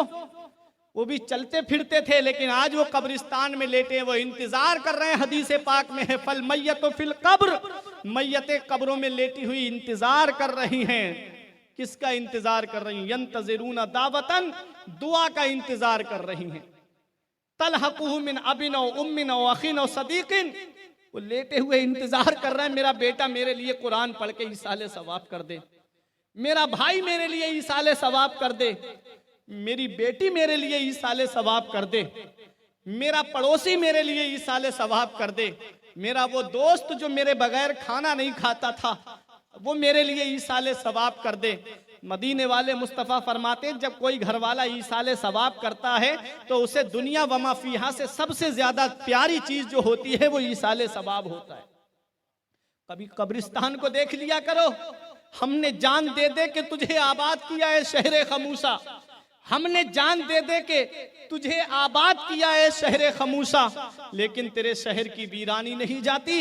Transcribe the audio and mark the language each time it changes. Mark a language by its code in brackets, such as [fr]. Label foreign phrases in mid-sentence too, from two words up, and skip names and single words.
[hi] वो भी चलते फिरते थे, लेकिन आज वो कब्रिस्तान में लेटे, वो इंतजार कर रहे हैं। हदीस पाक में है [ar] فالميت في القبر, [hi] मैयतें कब्रों में लेटी हुई इंतजार कर रही हैं। किसका इंतजार कर रही हैं? [ar] ينتظرون دعوة, [hi] दुआ का इंतजार कर रही हैं। [ar] تلحقه من أب وأم وأخ وصديق, [hi] वो लेटे हुए इंतजार कर रहे हैं मेरा बेटा मेरे लिए कुरान पढ़ के ईसाले सवाब कर दे, मेरा भाई मेरे लिए ईसाले सवाब कर दे, मेरी बेटी मेरे लिए ईसाले सवाब कर दे, मेरा पड़ोसी मेरे लिए ईसाले सवाब कर दे, मेरा वो दोस्त जो मेरे बगैर खाना नहीं खाता था वो मेरे लिए ईसाले सवाब कर दे। मदीने वाले मुस्तफ़ा फरमाते जब कोई घर वाला ईसाले सवाब करता है तो उसे [ar] الدنيا وما فيها [hi] से सबसे ज्यादा प्यारी चीज जो होती है वो ईसाले सवाब होता है। कभी कब्रिस्तान को देख लिया करो। हमने जान दे दे के तुझे आबाद किया है शहर खमूसा, हमने जान दे दे के तुझे आबाद किया है शहर खमूसा, लेकिन तेरे शहर की वीरानी नहीं जाती।